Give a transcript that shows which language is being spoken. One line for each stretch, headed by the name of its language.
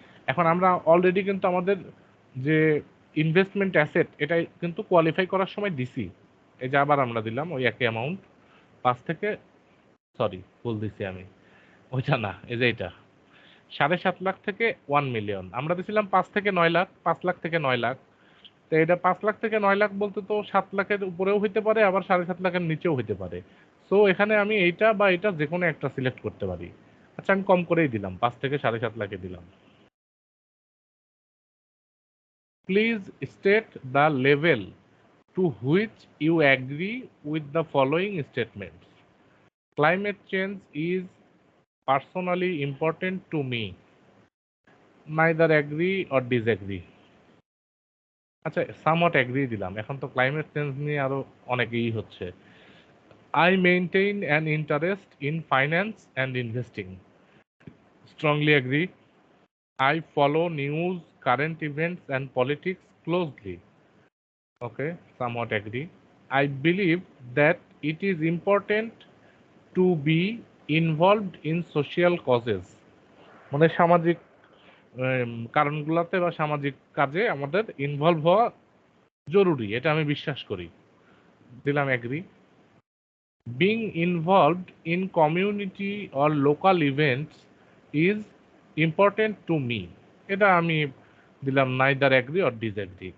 Bangla: এখন আমরা অলরেডি কিন্তু আমাদের যে ইনভেস্টমেন্ট অ্যাসেট, এটা কিন্তু কোয়ালিফাই করার সময় দিছি, এই যে আবার আমরা দিলাম ওই একই অ্যামাউন্ট 5 থেকে, সরি ভুল দিছি আমি, ওইটা না, এই যে এটা 7.5 লাখ থেকে 1 মিলিয়ন আমরা দিছিলাম, 5 থেকে 9 লাখ, 5 লাখ থেকে 9 লাখ। তো এটা 5 লাখ থেকে 9 লাখ বলতে তো 7 লাখের উপরেও হইতে পারে, আবার 7.5 লাখের নিচেও হইতে পারে। সো এখানে আমি এইটা বা এটা যে কোনো একটা সিলেক্ট করতে পারি। আচ্ছা, আমি কম করেই দিলাম, 5 থেকে 7.5 লাখে দিলাম।
English: Please state the level to which you agree with the following statements. Climate change is personally important to me. Neither agree or disagree.
Bangla: আচ্ছা,
English: somewhat agree
Bangla: দিলাম। এখন তো ক্লাইমেট চেঞ্জ নিয়ে আরো অনেকেই হচ্ছে।
English: I maintain an interest in finance and investing. Strongly agree. I follow news, current events, and politics closely. Okay, somewhat agree. I believe that it is important to be involved in social causes.
Bangla: মানে সামাজিক কারণগুলোতে বা সামাজিক কাজে আমাদের involve হওয়া জরুরি, এটা আমি বিশ্বাস করি। দিলাম agri.
English: being involved in community or local events is important to me,
Bangla: এটা আমি দিলাম
English: Neither agree or disagree.